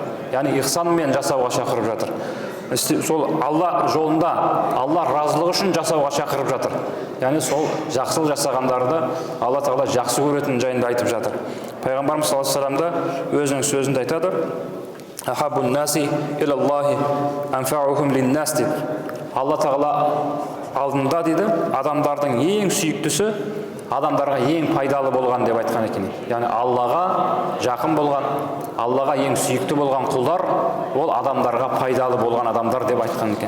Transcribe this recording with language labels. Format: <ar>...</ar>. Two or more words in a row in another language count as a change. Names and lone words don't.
<kk>Яғни ихсанмен жасауға шақырып жатыр. Сол Алла жолында, Алла разылығы үшін жасауға шақырып жатыр. Яғни сол жақсылық жасағандарды Алла Тағала жақсы көретін жайында айтып жатыр. Пайғамбарымыз</kk> <ar>صلى الله عليه وسلم</ar> <kk>да өзінің сөзінде айтады:</kk> <ar>«أحب الناس إلى الله أنفعهم للناس»</ar> <kk>деп. Алла Тағала алдында дейді, адамдардың ең сүйіктісі адамдарға ең пайдалы болған деп айтқан екен. Яғни Аллаға жақын болған, Аллаға ең сүйікті болған құлдар ол адамдарға пайдалы болған адамдар деп айтқан екен.</kk>